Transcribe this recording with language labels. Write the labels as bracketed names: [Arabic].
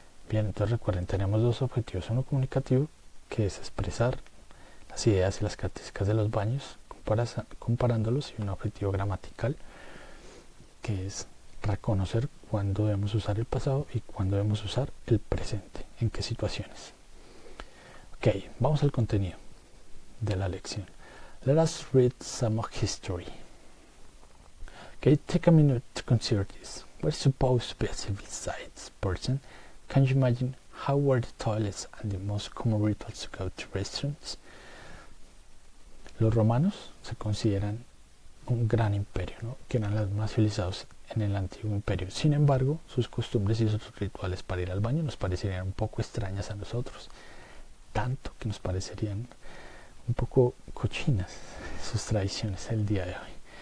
[Spanish] Bien, entonces recuerden, tenemos dos objetivos, uno comunicativo, que es expresar las ideas y las características de los baños comparándolos, y un objetivo gramatical, que es reconocer cuándo debemos usar el pasado y cuándo debemos usar el presente, en qué situaciones. Ok, vamos al contenido de la lección. [English] Let us read some of history. Okay, take a minute to consider this. What is supposed to be a civilized person? Can you imagine how were the toilets and the most common rituals to go to restaurants? [Spanish] Los romanos se consideran un gran imperio, ¿no? Que eran los más civilizados en el antiguo imperio. Sin embargo, sus costumbres y sus rituales para ir al baño nos parecerían un poco extrañas a nosotros, tanto que nos parecerían un poco cochinas sus tradiciones el día de hoy.